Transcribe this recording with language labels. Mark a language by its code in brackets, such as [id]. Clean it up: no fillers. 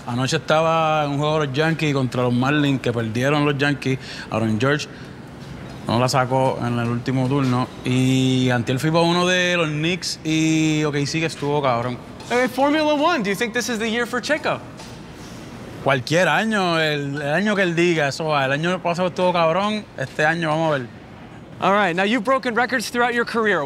[es] Anoche estaba en un juego de los Yankees contra los Marlins, que perdieron los Yankees. Aaron George no la sacó en el último turno. Y antiel fui para uno de los Knicks y okay, sí que estuvo cabrón. [en] Hey, Formula One, do you think this is the year for Checo? [es] Cualquier año, el año que él diga, eso va. El año pasado estuvo cabrón, este año vamos a ver. [en] All right, now you've broken records throughout your career.